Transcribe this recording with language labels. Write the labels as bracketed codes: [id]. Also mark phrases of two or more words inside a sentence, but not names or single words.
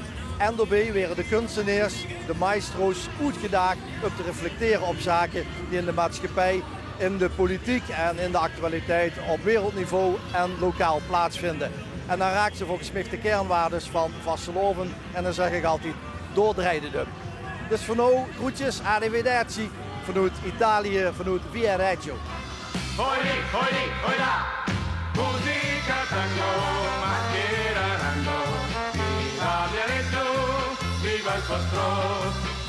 [nl] En daarbij werden de kunstenaars, de maestro's, uitgedaagd om te reflecteren op zaken die in de maatschappij, in de politiek en in de actualiteit op wereldniveau en lokaal plaatsvinden. En dan raakt ze volgens mij de kernwaardes van vasteloven en dan zeg ik altijd, doordrijden hem. Dus voor nu, groetjes, arrivederci, vanuit Italië, vanuit Via Reggio. [it] Hoi, hoi, hoi là, musica tango, macchina tango, viva Viareggio, viva il vostro